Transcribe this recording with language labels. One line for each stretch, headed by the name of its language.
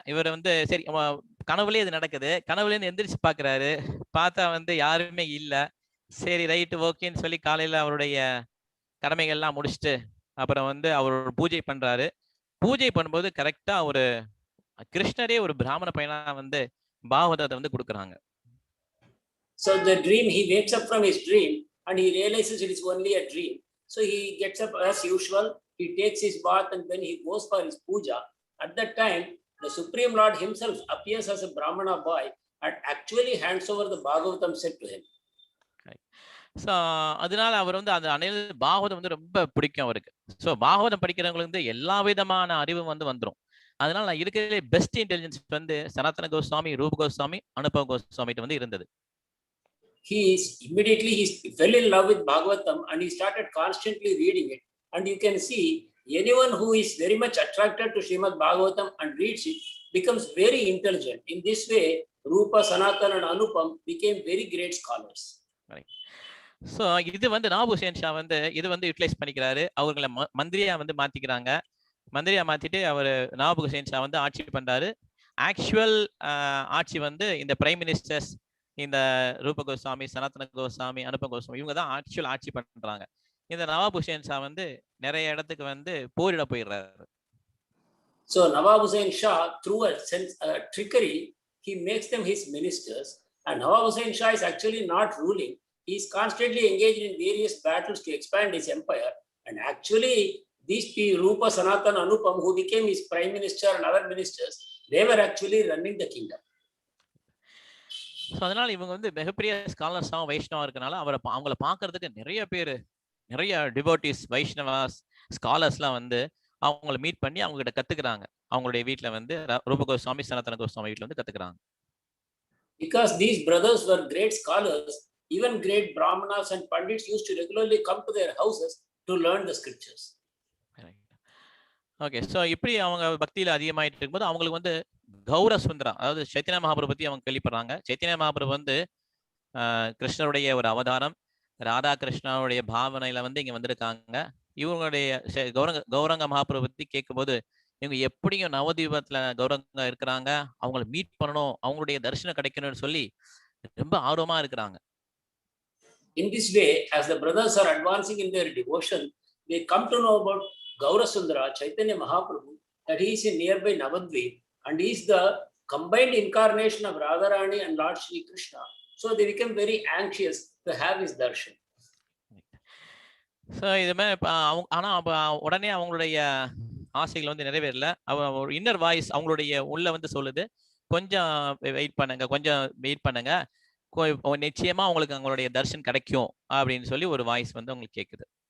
Tamil: இவர் வந்து சரி கனவுலேயே இது நடக்குது. கனவுலேருந்து எந்திரிச்சு பார்க்குறாரு. பார்த்தா வந்து யாருமே இல்லை. சரி ரைட்டு ஓகேன்னு சொல்லி காலையில் அவருடைய கடமைகள்லாம் முடிச்சுட்டு அப்புறம் வந்து அவர் பூஜை பண்ணுறாரு. பூஜை பண்ணும்போது கரெக்டாக ஒரு கிருஷ்ணரே ஒரு பிராமண பையனா வந்து பாகவதத்தை வந்து கொடுக்குறாங்க.
English: So the dream, he wakes up from his dream and he realizes it is only a dream. So he gets up as usual, he takes his bath and then he goes for his puja. At that time, the Supreme Lord himself appears as a Brahmana boy and actually hands over the Bhagavatam set to him.
Tamil: So அதனால அவர் வந்து அந்த அனைத்து பாகவதம் வந்து ரொம்ப பிடிக்கும் அவருக்கு. So Bhagavatam படிக்கிறவங்களுக்கு வந்து எல்லா விதமான அறிவும் வந்து வந்துடும். அதனால நான் இருக்கிறதுலே
English: best intelligence
Tamil: வந்து சனாதன கோஸ்வாமி, ரூப கோஸ்வாமி, அனுபவ கோஸ்வாமிகிட்ட வந்து இருந்தது.
English: He fell in love with Bhagavatam and he started constantly reading it. And you can see anyone who is very much attracted to Srimad Bhagavatam and reads it becomes very intelligent. In this way, Rupa, Sanatan and Anupam became very great scholars. Right.
Tamil: So இது வந்து நவாப் Hussein Shah வந்து இது வந்து utilise பண்ணிக்கிறாரு. அவர்களை மந்திரியா வந்து மாத்திக்கிறாங்க. மந்திரியா மாத்திட்டு அவர் நவாப் ஹுசேன் ஷா வந்து ஆட்சி பண்றாரு. ஆக்சுவல் ஆட்சி வந்து இந்த பிரைம் மினிஸ்டர்ஸ், இந்த ரூப கோஸ்வாமி, சனாதன கோஸ்வாமி, அனுபவ கோஸ்வாமி இவங்க தான் ஆக்சுவல் ஆட்சி பண்றாங்க. இந்த நவாப் ஹுசேன் ஷா வந்து நிறைய இடத்துக்கு வந்து போரிட போயிடுறாரு.
English: So Nawab Hussain Shah, through a trickery, he makes them his ministers. And Nawab Hussain Shah is actually not ruling. He is constantly engaged in various battles to expand his empire. And actually, these Rupa, Sanatan, Anupam, who became his prime minister and other ministers, they were actually running the kingdom.
Tamil: So அதனால இவங்க வந்து மிகப்பெரிய ஸ்காலர்ஸாகவும் வைஷ்ணவா இருக்கனால அவங்கள பார்க்கறதுக்கு நிறைய பேர், நிறைய டிவோட்டிஸ், வைஷ்ணவாஸ், ஸ்காலர்ஸ்லாம் வந்து அவங்கள மீட் பண்ணி அவங்க கிட்ட கத்துக்கிறாங்க. அவங்களுடைய வீட்டில் வந்து ரூப கோஸ்வாமி, சனாதன கோஸ்வாமி வீட்டில் வந்து கத்துக்கிறாங்க.
English: Because these brothers were great scholars, even great brahmanas and pandits used to regularly come to their houses to learn the scriptures.
Tamil: Okay, so இப்படி அவங்க பக்தியில் அதிகமாயிட்டு இருக்கும்போது அவங்களுக்கு வந்து கௌர சுந்தரம், அதாவது சைத்தன்ய மகாபிரபு பற்றி அவங்க கேள்விப்படுறாங்க. சைத்தன்ய மகாபிரபு வந்து கிருஷ்ணருடைய ஒரு அவதாரம், ராதா கிருஷ்ணனுடைய பாவனையில வந்து இங்க வந்திருக்காங்க. இவங்களுடைய கௌரங்க மகாபிரபு பற்றி கேட்கும்போது இவங்க எப்படியும் நவதீபத்துல கௌரங்க இருக்கிறாங்க, அவங்கள மீட் பண்ணணும், அவங்களுடைய தரிசனம் கிடைக்கணும்னு சொல்லி ரொம்ப ஆர்வமா இருக்கிறாங்க.
English: In this way, as the brothers are advancing in their devotion, they come to know about Gaurasundara, Chaitanya Mahaprabhu, that he is in nearby Navadvip and he is the combined incarnation of Radharani and Lord Shri Krishna. So they become very anxious to have his darshan.
Tamil: So இதுமே ஆனால் உடனே அவங்களுடைய ஆசைகள் வந்து நிறைவேறல. ஒரு
English: inner voice
Tamil: அவங்களுடைய உள்ள வந்து சொல்லுது, கொஞ்சம் வெயிட் பண்ணுங்க, கொஞ்சம் வெயிட் பண்ணுங்க, நிச்சயமா உங்களுக்கு அவங்களுடைய தர்ஷன் கிடைக்கும் அப்படின்னு சொல்லி ஒரு வாய்ஸ் வந்து உங்களுக்கு கேட்குது.